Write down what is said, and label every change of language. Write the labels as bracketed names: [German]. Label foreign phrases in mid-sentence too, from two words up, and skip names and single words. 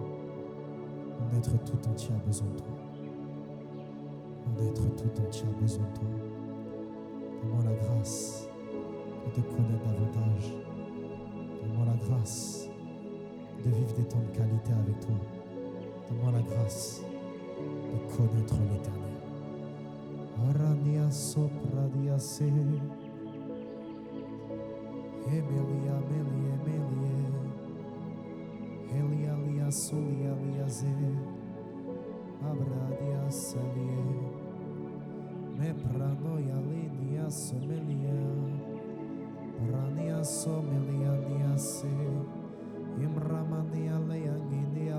[French] Mon être tout entier a besoin de toi. Mon être tout entier a besoin de toi. Donne-moi la grâce de te connaître davantage. Donne-moi la grâce de vivre des temps de qualité avec toi. Donne-moi la grâce de connaître l'Éternel. Arania sopra diase. Emelia, Emelia, Emelia. Prania Solia Liaze, Abradia Salie, Me Pranoia Linia Somelia, Prania Somelia Niase, Imramania Leanginia